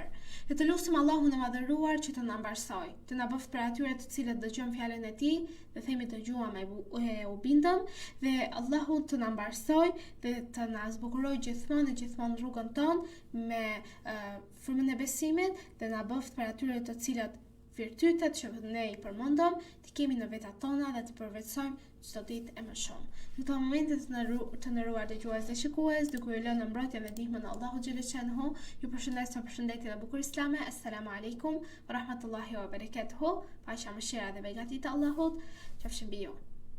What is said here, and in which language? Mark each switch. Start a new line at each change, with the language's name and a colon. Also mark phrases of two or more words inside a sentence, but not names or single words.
Albanian: Dhe të lutim Allahun e madhëruar që të na mbarsoj, të na bëft për atyre të cilët dëgjojnë fjalën e tij dhe themi dëgjuam e u bindëm, dhe Allahu të na mbarsoj dhe të na zbukuroj gjithmonë rrugën tonë me frymën e besimit dhe na bëft për atyre të cilët virtytet që ne i përmendëm të kemi në vetat tona dhe të përvetsojmë çdo ditë e më shumë. Në këto momente të nderuar dëgjues dhe shikues, duke ju lënë në mbrojtjen dhe ndihmën e Allahu
Arabic: جل شأنه,
Albanian: ju përshëndes me përshëndetjen e bukur islame.
Arabic: السلام عليكم ورحمة الله وبركاته.
Albanian: Paqja, mëshira dhe beqati të Allahut qofshin mbi ju.